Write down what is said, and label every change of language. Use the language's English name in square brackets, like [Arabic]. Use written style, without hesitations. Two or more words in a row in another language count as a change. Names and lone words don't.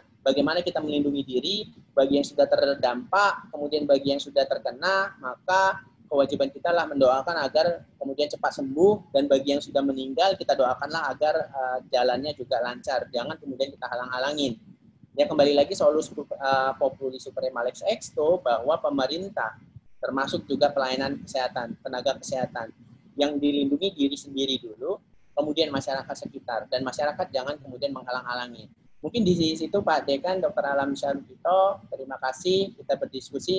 [Indonesian] Bagaimana kita melindungi diri, bagi yang sudah terdampak, kemudian bagi yang sudah terkena, maka kewajiban kita lah mendoakan agar kemudian cepat sembuh, dan bagi yang sudah meninggal, kita doakanlah agar jalannya juga lancar. Jangan kemudian kita halang-halangin. Ya, kembali lagi [Latin] solus populi suprema lex esto, [Indonesian] bahwa pemerintah, termasuk juga pelayanan kesehatan, tenaga kesehatan, yang dilindungi diri sendiri dulu, kemudian masyarakat sekitar, dan masyarakat jangan kemudian menghalang-halangi. Mungkin di situ Pak Dekan, Dr. Alam Syarukito, terima kasih, kita berdiskusi.